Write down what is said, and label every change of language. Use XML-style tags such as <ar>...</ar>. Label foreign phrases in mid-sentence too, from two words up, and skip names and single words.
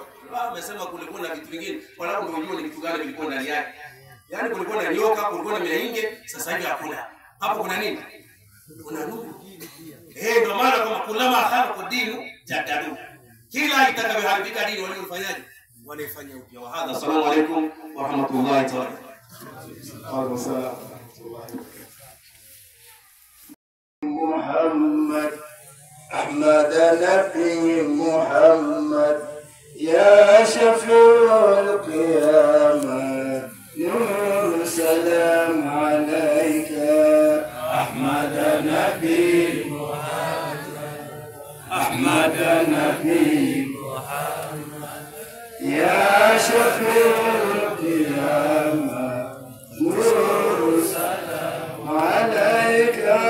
<sw>Amesema kulikuwa na vitu vingine. Wala ndio unajua ni vitu gani vilikuwa ndani yake. Yaani kulikuwa na nyoka, kulikuwa na miainge, sasa hivi hakuna. Hapo kuna nini? Kuna nuru. Ndio maana kama</sw> <ar>كلما خلق دين جددوا.</ar> <sw>Kila itakavyoharibika dini walifanyaje? Wanaifanya upya.</sw> <ar>وهذا. السلام عليكم ورحمة الله تعالى. وعليكم السلام. محمد أحمد نبي محمد يا شفيع القيامة نور سلام عليك أحمد نبي محمد أحمد نبي محمد يا شفيع القيامة نور سلام عليك</ar>